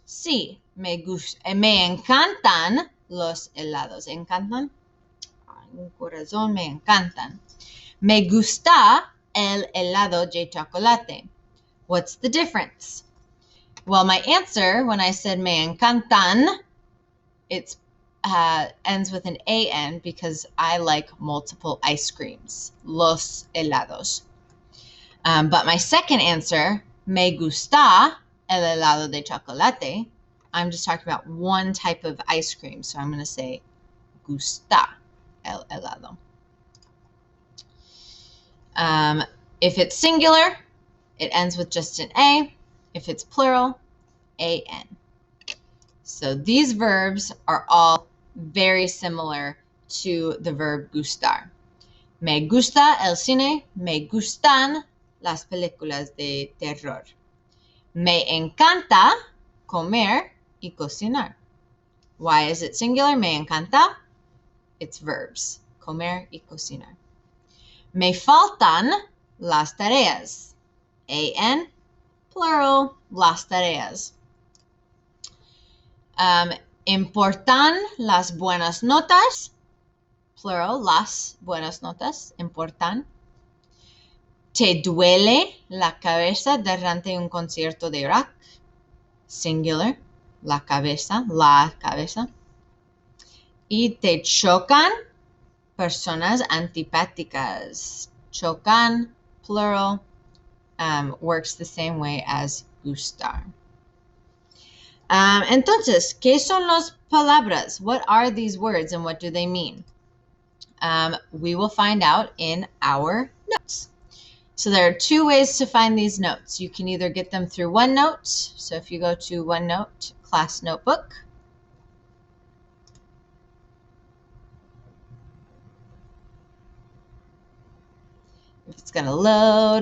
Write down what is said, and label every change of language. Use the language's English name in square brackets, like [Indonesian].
[Spanish] Sí, me encantan los helados. ¿Encantan? Un corazón, me encantan. Me gusta el helado de chocolate. [English] What's the difference? Well, my answer when I said [Spanish] me encantan, [English] it ends with an an because I like multiple ice creams. [Spanish] Los helados. [English] But my second answer, [Spanish] me gusta el helado de chocolate, [English] I'm just talking about one type of ice cream. So I'm going to say [Spanish] gusta el helado. [English] If it's singular, it ends with just an A. If it's plural, an. So these verbs are all very similar to the verb gustar. [Spanish] Me gusta el cine, me gustan las películas de terror. Me encanta comer y cocinar. [English] Why is it singular? [Spanish] Me encanta. [English] It's verbs. [Spanish] Comer y cocinar. Me faltan las tareas. [English] An, plural, [Spanish] las tareas. Importan las buenas notas. Plural, las buenas notas. Importan. ¿Te duele la cabeza durante un concierto de rock? Singular, la cabeza, la cabeza. Y te chocan personas antipáticas. [English] Chocan, plural, works the same way as gustar. [Spanish] Entonces, ¿qué son las palabras? [English] What are these words and what do they mean? We will find out in our notes. So there are two ways to find these notes. You can either get them through OneNote. So if you go to OneNote, class notebook, if it's going to load.